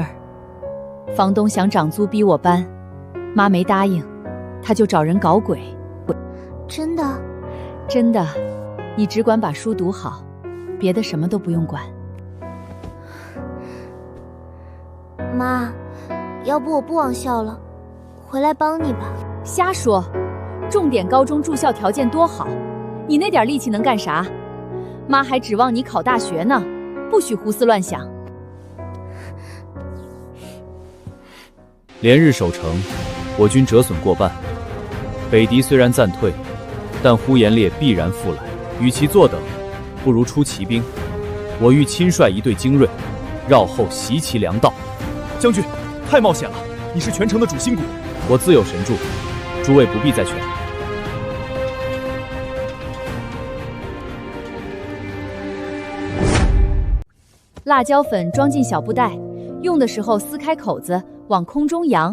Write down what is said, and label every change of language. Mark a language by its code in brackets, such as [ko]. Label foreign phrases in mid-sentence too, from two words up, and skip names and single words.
[zh] 房東想涨租逼我搬，媽没答應，他就找人搞鬼。真的？真的，你只管把书读好，別的什麼都不用管。媽，要不我不往校了，回來幫你吧。瞎說，重點高中住校條件多好，你那點力氣能幹啥？媽還指望你考大學呢，不許胡思亂想。連日守城，我軍折損過半。北敵雖然暫退，但呼延烈必然復來。與其坐等，不如出奇兵。我欲親率一隊精銳，繞後襲其糧道。將軍，太冒險了！你是全城的主心骨，我自有神助，諸位不必再勸。辣椒粉装進小布袋，用的時候撕開口子，往空中揚。